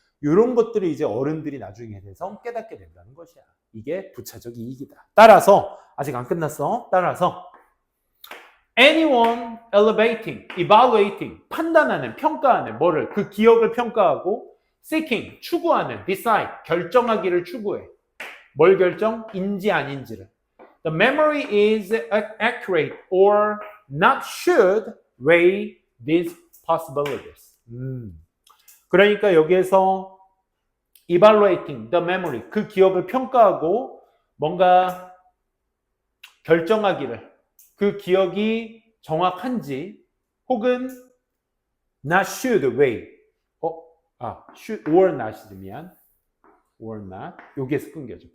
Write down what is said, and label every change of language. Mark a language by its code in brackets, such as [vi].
[ko] 이런 것들을 이제 어른들이 나중에 돼서 깨닫게 된다는 것이야. 이게 부차적 이익이다. 따라서 아직 안 끝났어. 따라서 [en] anyone evaluating, [ko] 판단하는, 평가하는, 뭐를, 그 기억을 평가하고, [en] seeking, [ko] 추구하는, [en] decide, [ko] 결정하기를 추구해. 뭘 결정? 인지 아닌지를. [en] The memory is accurate or not should weigh these possibilities. [ko] 그러니까 여기에서 [en] evaluating the memory, [ko] 그 기억을 평가하고 뭔가 결정하기를, 그 기억이 정확한지 혹은 [en] not should weigh, should or not [ko] 이지, 미안, [en] or not, [ko] 여기에서 끊겨져.